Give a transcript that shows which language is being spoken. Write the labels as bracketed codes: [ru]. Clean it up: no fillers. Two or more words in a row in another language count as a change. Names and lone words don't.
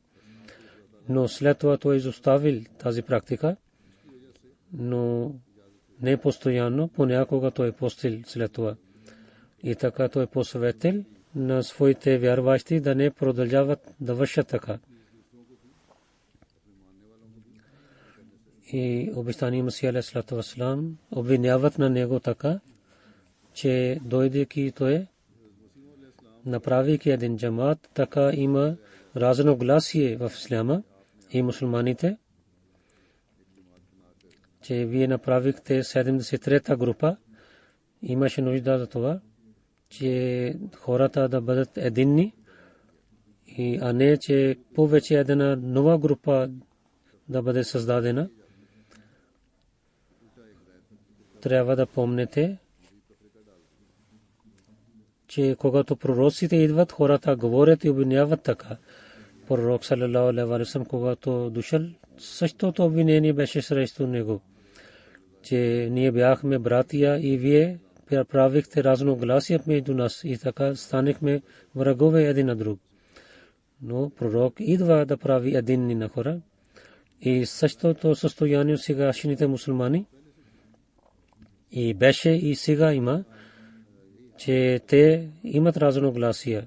[bg] Но след това той изоставил тази практика, но не постоянно, понякога той е постил след това. И така той е посъветил на своите вярващи да не продължават да вършат така. И обещания Масия [ar] عليه الصلاة والسلام [bg] обвиняват на него така, че дойдейки той направейки един джамат, така има разногласие в исляма и мусулманите, че вие направихте 73-та група. Имаше нужда за това, че хората да бъдат единни, а не че повече една нова група да бъде създадена. Трябва да помните, че когато пророците идват, хората говорят и обвиняват така. Пророк [ar] صلى الله عليه وسلم, [bg] когато дошъл, същото обвинение беше срещу него, че ние бяхме братия и вие правихте разногласия между нас и така станахме врагове един на друг. Но пророк идва да прави единни на хора и същото състояние сегашните мусулмани и беше и сега има, че те имат разногласия.